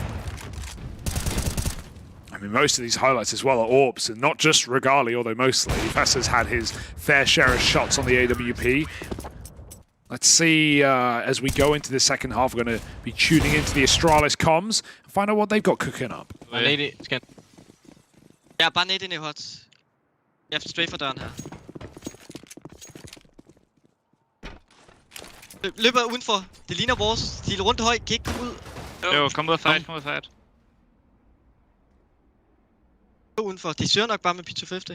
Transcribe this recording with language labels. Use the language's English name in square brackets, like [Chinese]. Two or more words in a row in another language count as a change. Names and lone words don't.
[English] I mean, most of these highlights as well are AWPs, and not just Regali, although mostly. Fessa's had his fair share of shots on the AWP. Let's see, as we go into the second half, we're going to be tuning into the Astralis comms and find out what they've got cooking up. [Danish] Ja, bare net ind i hot. Jeg er straight for døren her. Løber udenfor. Det ligner vores. De er rundt høj. Kan ikke komme ud. Jo, kom ud af fight, kom ud af fight. Udenfor. De søger nok bare med P250.